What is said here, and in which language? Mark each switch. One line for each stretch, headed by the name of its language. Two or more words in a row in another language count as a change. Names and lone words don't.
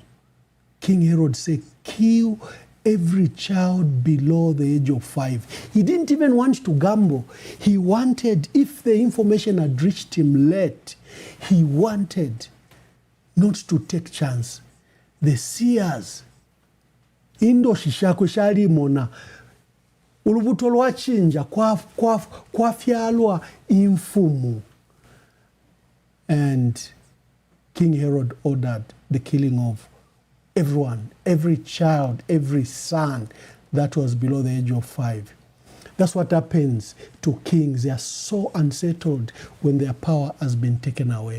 English: King Herod said, kill every child below the age of 5. He didn't even want to gamble. He wanted, if the information had reached him late, he wanted not to take chance. The seers,
Bemba: indo shishako shali mona, ulubuto lwachinja kwafyalwa imfumu.
English: And King Herod ordered the killing of everyone, every child, every son that was below the age of 5. That's what happens to kings. They are so unsettled when their power has been taken away.